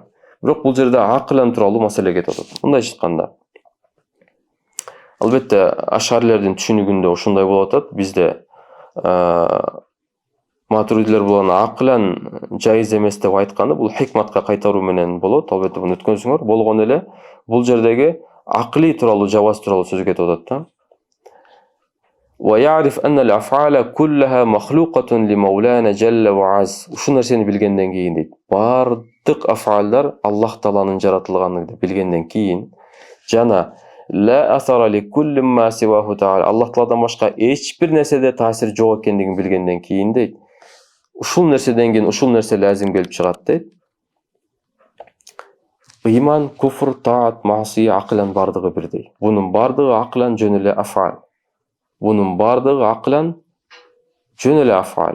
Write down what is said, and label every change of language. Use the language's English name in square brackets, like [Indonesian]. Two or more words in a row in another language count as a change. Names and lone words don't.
[Kyrgyz] Бирок бул жерде акылан тууралуу маселе кетип атат. Мындай айтканда, албетте ашарлердин түшүнүгүндө ушундай болуп атат. Бизде матуридилер буланы акылан жайыз эмес деп айтканы бул хикматка кайтаруу менен болот. Албетте буну өткөнсүңөр. Болгон эле бул жердеги акылый тууралуу жаваз тууралуу сөз кетип атат да. [Arabic] ويعرف أن الأفعال كلها مخلوقة لمولانا جل وعز. [Kyrgyz] Ушул нерсени билгенден кийин дейт. Бардык афалдар Аллах Тааланын жаратылганын билгенден кийин жана [Arabic] لا أثر لكل ما سواه تعالى. [Kyrgyz] Аллах Тааладан башка эч бир нерседе таасир жок экендигин билгенден кийин дейт. Ушул нерседен кийин ушул нерсе лазим келип чыгат дейт. Иман, куфр, таат, маасия акылан бардыгы бирдей. Бунун бардыгы акылан жөн эле афал. Бунун бардыгы акылан жөн эле афал.